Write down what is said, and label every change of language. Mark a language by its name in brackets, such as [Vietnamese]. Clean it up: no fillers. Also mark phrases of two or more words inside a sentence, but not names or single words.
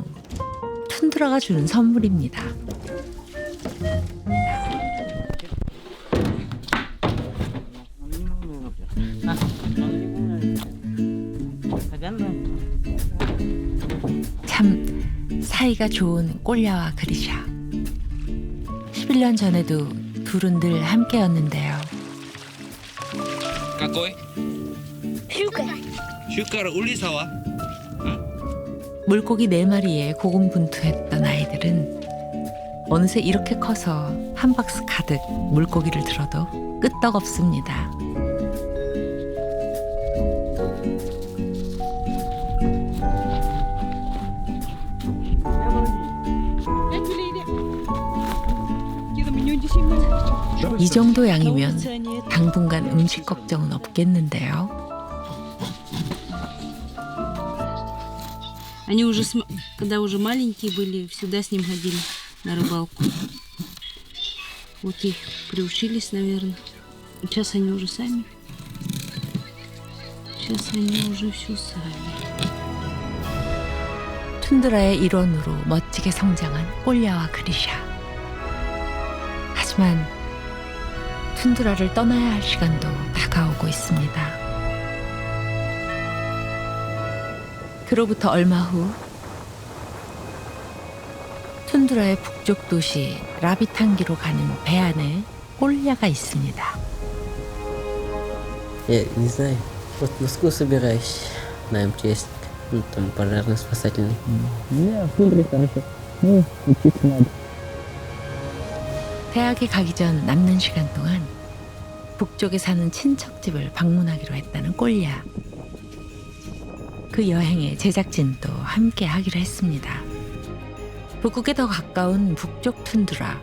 [Korean] 툰드라가 주는 선물입니다. 참 사이가 좋은 꼴야와 그리샤. 11년 전에도 둘은 늘 함께였는데요. [Russian] Какой? Щукар улисова. [Korean] 물고기 4마리에 고군분투했던 아이들은 어느새 이렇게 커서 한 박스 가득 물고기를 들어도 끄떡없습니다. 이 정도 양이면 당분간 음식 걱정은 없겠는데요. [Russian] Они уже, когда уже маленькие были, всегда с ним ходили на рыбалку. Вот их приучились, наверное. Сейчас они уже сами. Сейчас они уже все сами. [Korean] 툰드라의 일원으로 멋지게 성장한 꼴야와 그리샤. 하지만 툰드라를 떠나야 할 시간도 다가오고 있습니다. 그로부터 얼마 후 툰드라의 북쪽 도시 라비탄기로 가는 배 안에 꼴야가 있습니다. [Russian] Я не знаю. Вот в Москву собираюсь на МЧС. Ну, там пожарно-спасательный. Не, в тундре хорошо. Ну, учиться надо. [Korean] 대학에 가기 전 남는 시간 동안 북쪽에 사는 친척집을 방문하기로 했다는 꼴야. 그 여행에 제작진도 함께 하기로 했습니다. 북극에 더 가까운 북쪽 툰드라.